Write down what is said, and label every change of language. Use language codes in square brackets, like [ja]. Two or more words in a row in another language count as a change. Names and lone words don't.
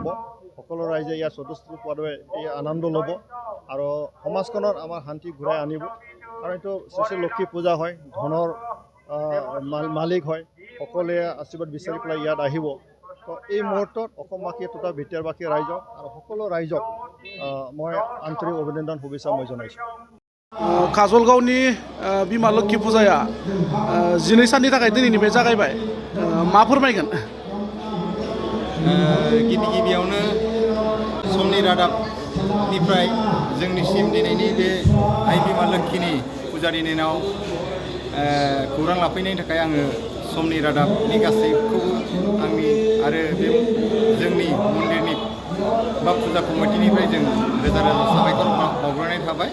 [as] সকলো ৰাইজে ইয়াৰ স্বতঃস্ফূৰ্তভাৱে এই আনন্দ ল'ব আৰু সমাজখনত আমাৰ শান্তি ঘূৰাই আনিব। কাৰণ এইটো শ্ৰী শ্ৰী লক্ষী পূজা হয়, ধনৰ মালিক হয়, সকলোৱে আশীৰ্বাদ বিচাৰি পেলাই ইয়াত আহিব। তো এই মুহূৰ্তত অসমবাসী তথা বিটিয়াৰবাসী ৰাইজক আৰু সকলো ৰাইজক মই আন্তৰিক অভিনন্দন শুভেচ্ছা মই জনাইছোঁ। [brx] काजलगावनि बिमा लोक्षी फुजाया 12 साननि थाखाय दिनैनिफ्राय जागायबाय। मा फोरमायगोन? गिबियावनो समनि रादाबनिफ्राय जोंनिसिम दिनैनि बे आइ बिमा लोक्षीनि फुजानि दिनाव खौरां लाफैनायनि थाखाय आङो समनि रादाबनि गासैखौबो आंनि आरो बे जोंनि मन्दिरनि बा फुजा कमिटिनिफ्राय जों रोजा रोजा साबायखर बावग्रोनाय थाबाय।